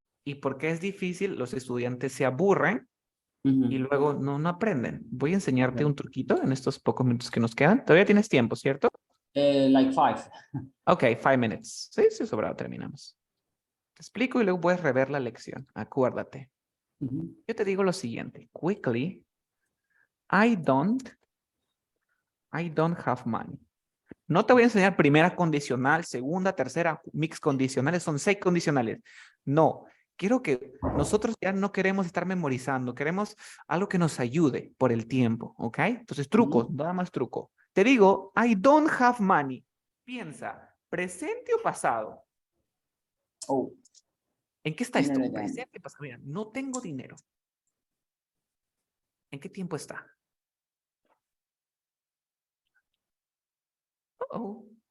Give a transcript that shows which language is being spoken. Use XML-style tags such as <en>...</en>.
<es>Y porque es difícil, los estudiantes se aburren y luego no aprenden. Voy a enseñarte un truquito en estos pocos minutos que nos quedan. Todavía tienes tiempo, ¿cierto?</es> <en>Like 5.</en> <es>Ok,</es> <en>5 minutes.</en> <es>Sí, sobrado, terminamos. Te explico y luego puedes rever la lección. Acuérdate. Yo te digo lo siguiente.</es> <en>Quickly, I don't have money.</en> <es>No te voy a enseñar primera condicional, segunda, tercera, mix condicionales. Son 6 condicionales. No. Quiero que nosotros ya no queremos estar memorizando. Queremos algo que nos ayude por el tiempo. ¿Ok? Entonces, trucos. Nada más truco. Te digo,</es> <en>I don't have money.</en> <es>Piensa, ¿presente o pasado? Oh. ¿En qué está esto? Presente, pasado. Mira, no tengo dinero. ¿En qué tiempo está? Uh-oh.</es>